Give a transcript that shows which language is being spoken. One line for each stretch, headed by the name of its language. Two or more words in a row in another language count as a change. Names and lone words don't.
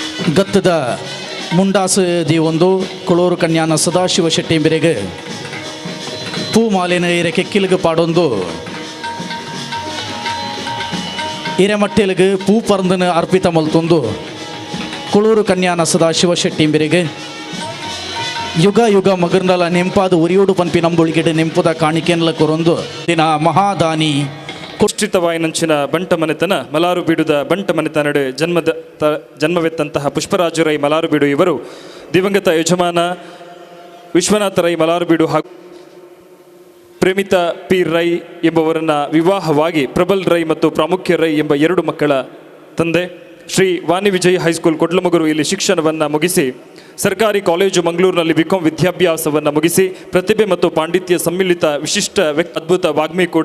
Tulu: ಗತ್ತದ ಮುಂಡಾಸು ದಿ ಒಂದು ಕುಳೂರು ಕನ್ಯಾನ ಸದಾಶಿವ ಶೆಟ್ಟಿ ಬೆರೆಗೆ ಪೂ ಮಾಲಿನ ಇರೆ ಕೆಕ್ಕಿಲ್ಗೆ ಪಾಡೊಂದು ಹಿರೇಮಟ್ಟೆಲಿಗೆ ಪೂ ಪರಂದನ ಅರ್ಪಿತ ಮಲ್ತೊಂದು ಕುಳೂರು ಕನ್ಯಾನ ಸದಾಶಿವ ಶೆಟ್ಟಿ ಬೆರೆಗೆ ಯುಗ ಯುಗ ಮಗರ್ನಲ ನೆಂಪಾದ ಉರಿಯೋಡು ಪನ್ಪಿ ನಂಬುಳಿಗೆಡೆ ನೆಂಪುದ ಕಾಣಿಕೆನ್ಲ ಕೊರೊಂದು ದಿನ ಮಹಾದಾನಿ
Kannada: ಕುಷ್ಟಿತವಾಯಿನಂಚಿನ ಬಂಟ ಮನೆತನ ಮಲಾರು ಬೀಡುದ ಬಂಟ ಮನೆತನಡೆ ಜನ್ಮವೆತ್ತಂತಹ ಪುಷ್ಪರಾಜ ರೈ ಮಲಾರು ಬೀಡು ಇವರು ದಿವಂಗತ ಯಜಮಾನ ವಿಶ್ವನಾಥ ರೈ ಮಲಾರು ಬೀಡು ಹಾಗೂ ಪ್ರೇಮಿತಾ ಪಿ ರೈ ಎಂಬವರನ್ನ ವಿವಾಹವಾಗಿ ಪ್ರಬಲ್ ರೈ ಮತ್ತು ಪ್ರಾಮುಖ್ಯ ರೈ ಎಂಬ 2 ಮಕ್ಕಳ ತಂದೆ. ಶ್ರೀ ವಾಣಿ ವಿಜಯ್ ಹೈಸ್ಕೂಲ್ ಕೊಡ್ಲಮಗರು ಇಲ್ಲಿ ಶಿಕ್ಷಣವನ್ನು ಮುಗಿಸಿ ಸರ್ಕಾರಿ ಕಾಲೇಜು ಮಂಗಳೂರಿನಲ್ಲಿ ಬಿಕಾಂ ವಿದ್ಯಾಭ್ಯಾಸವನ್ನು ಮುಗಿಸಿ ಪ್ರತಿಭೆ ಮತ್ತು ಪಾಂಡಿತ್ಯ ಸಮ್ಮಿಳಿತ ವಿಶಿಷ್ಟ ಅದ್ಭುತ ವಾಗ್ಮಿ ಕೂಡ.